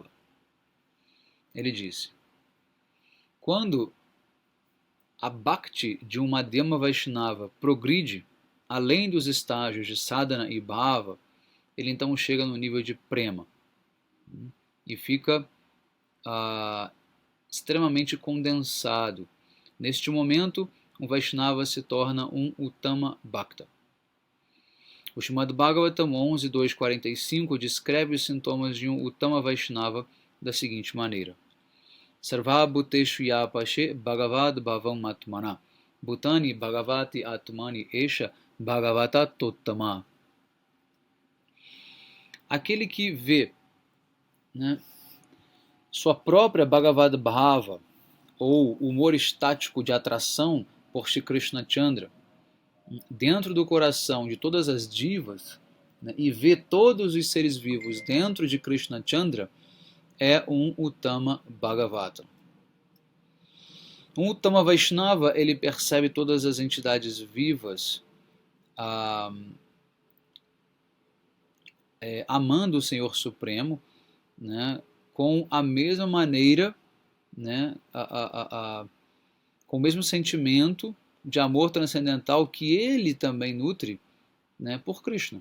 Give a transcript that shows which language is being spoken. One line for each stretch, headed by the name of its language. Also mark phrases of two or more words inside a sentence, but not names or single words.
Portuguese: Ele disse: quando a Bhakti de um
Sanskrit: Madhyama Vaishnava
Portuguese: progride além dos estágios de Sadhana e Bhava, ele então chega no nível de Prema e fica extremamente condensado. Neste momento, um Vaishnava se torna um
Sanskrit: Uttama Bhakta.
Portuguese: O Srimad Bhagavatam 11.2.45 descreve os sintomas de um
Sanskrit: Uttama Vaishnava
Portuguese: da seguinte maneira:
Sanskrit: Sarva bhuteshu ya pashe bhagavad bhavam atmana bhutani bhagavati atmani esha bhagavata tottama.
Portuguese: Aquele que vê, né, sua própria
Sanskrit: Bhagavad Bhava,
Portuguese: ou humor estático de atração por Shri Krishna Chandra, dentro do coração de todas as divas, né, e vê todos os seres vivos dentro de Krishna Chandra, é um
Sanskrit: Uttama Bhagavata.
Portuguese: Um
Sanskrit: Uttama Vaishnava,
Portuguese: ele percebe todas as entidades vivas amando o Senhor Supremo, né, com a mesma maneira, né, com o mesmo sentimento de amor transcendental que ele também nutre, né, por Krishna.